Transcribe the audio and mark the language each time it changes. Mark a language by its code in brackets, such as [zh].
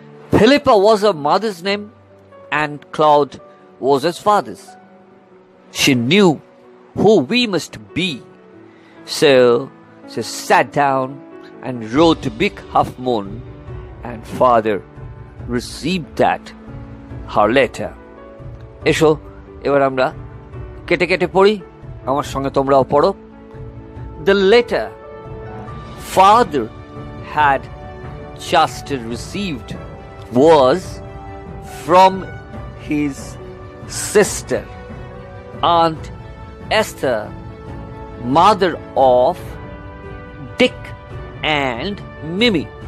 [en] Philippa was her mother's name, and Claude was his father's. She knew who we must be, so she sat down and wrote a big half moon, and father received that, her letter. [bn] এসো এবার আমরা কেটে কেটে পড়ি, আমার সঙ্গে তোমরাও পড়ো। [en] The letter father had just received was from his sister, Aunt Esther, mother of Dick and Mimi.